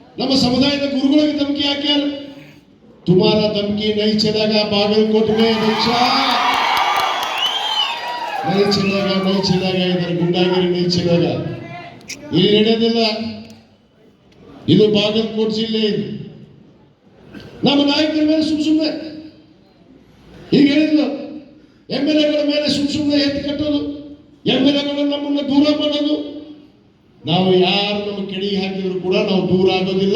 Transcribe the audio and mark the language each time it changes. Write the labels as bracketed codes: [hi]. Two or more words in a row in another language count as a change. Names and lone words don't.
[kn] ನಮ್ಮ ಸಮುದಾಯದ ಗುರುಗಳಿಗೆ धमकी ಹಾಕ್ಯಾರ. [hi] तुम्हारा धमकी नहीं चलेगा बागलकोट में बच्चा, नहीं चलेगा इधर गुंडागिरी नहीं चलेगा. [kn] ಇಲ್ಲಿ ನಡೆಯೋದಿಲ್ಲ. ಇದು ಬಾಗಲಕೋಟ್ ಜಿಲ್ಲೆ. ಇದು ನಮ್ಮ ನಾಯಕರ ಮೇಲೆ ಸುಮ್ಮನೆ ಹೀಗೆ ಹೇಳಿದ್ರು. MLAಗಳ ಮೇಲೆ ಸುಮ್ಮನೆ ಎತ್ತು ಕಟ್ಟೋದು, MLAಗಳು ನಮ್ಮನ್ನು ದೂರ ಮಾಡೋದು. ನಾವು ಯಾರು ನಮ್ಮ ಕೆಡಿಗೆ ಹಾಕಿದ್ರು ಕೂಡ ನಾವು ದೂರ ಆಗೋದಿಲ್ಲ.